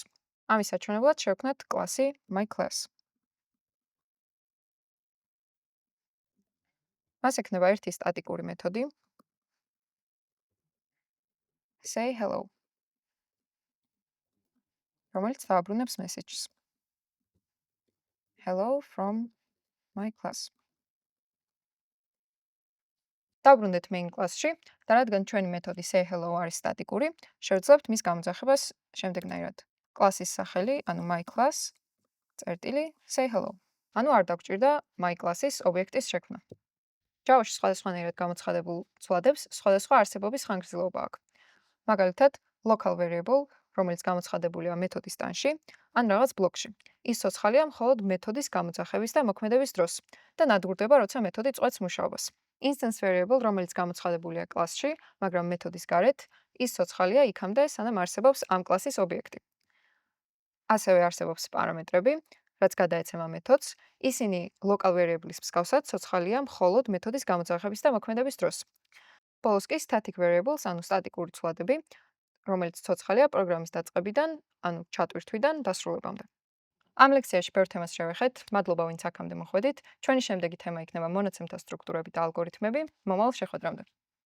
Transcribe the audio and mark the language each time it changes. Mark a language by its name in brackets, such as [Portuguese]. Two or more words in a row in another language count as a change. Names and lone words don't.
[Georgian] ამის საჩვენებლად შევქმნათ კლასი myClass. მას ექნება ერთი სტატიკური მეთოდი sayHello, რომელიც დააბრუნებს messages. [English] Hello from myClass. [Georgian] დავბრუნდეთ [English] main class-ში [Georgian] და რადგან ჩვენი მეთოდი sayHello არის სტატიკური, შევძლებთ მის გამოძახებას შემდეგნაირად. კლასის სახელი, ანუ myClass წერტილი sayHello. ანუ არ დაგვჭირდა myClass-ის ობიექტის შექმნა. Java-ში სხვადასხვანაირად გამოცხადებულ ცვლადებს სხვადასხვა არსებობის ხანგრძლივობა აქვს. მაგალითად, [English] local variable, [Georgian] რომელიც გამოცხადებულია მეთოდის ტანში, ან რაღაც ბლოკში. ის ცოცხალია მხოლოდ მეთოდის გამოძახების და მოქმედების დროს და ნადგურდება, როცა მეთოდი წყვეტს მუშაობას. [English] Instance variable, [Georgian] რომელიც გამოცხადებულია კლასში, მაგრამ მეთოდის გარეთ, ის ცოცხალია იქამდე, სანამ არსებობს ამ კლასის ობიექტი. ასევე არსებობს პარამეტრები, რაც გადაეცემა მეთოდს, ისინი [English] local variable-ის [Georgian] მსგავსად ცოცხალია მხოლოდ მეთოდის გამოძახების და მოქმედების დროს. ბოლოს კი [English] static variables, [Georgian] ანუ სტატიკური ცვლადები, რომელიც ცოცხალია პროგრამის დაწყებიდან, ანუ ჩატვირთვიდან დასრულებამდე. ამ ლექციაში ბევრ თემას შევეხეთ. მადლობა, ვინც აქამდე მოხვედით. ჩვენი შემდეგი თემა იქნება მონაცემთა სტრუქტურები და ალგორითმები. მომავალ შეხვედრამდე.